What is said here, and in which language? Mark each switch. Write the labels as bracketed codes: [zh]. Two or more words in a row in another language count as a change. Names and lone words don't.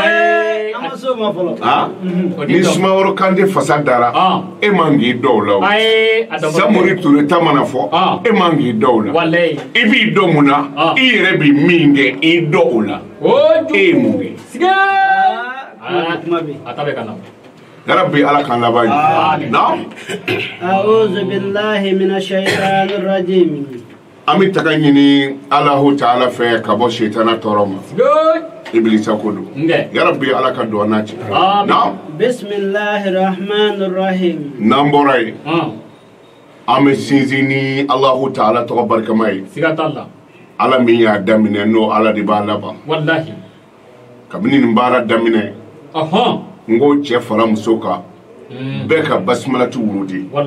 [bm] ni Sumaworo Kante fasa dara e man k'i dɔw la Samori Ture ta mana fɔ e man k'i dɔw la i b'i dɔ mun na i yɛrɛ bɛ min kɛ i dɔ o la e ye mun kɛ [ar] yarabi ala [bm] kan laban na [ar] a'udhu billahi minash shaitanir rajim [bm] an bɛ taga ɲini Alahu Ta'ala fɛ ka bɔ shetana tɔɔrɔ ma Iblisa ko don [ar] yarabi ala [bm] ka duwawu n'a cɛ na [ar] bismillahir rahmanir rahim [bm] n'an bɔra yen an bɛ sinsin ni Alahu Ta'ala tɔgɔ barikama ye ala min y'a daminɛ n'o ala de b'a laban kabini nin baara daminɛ n ko cɛ fara muso kan bɛɛ ka basimalati wurudi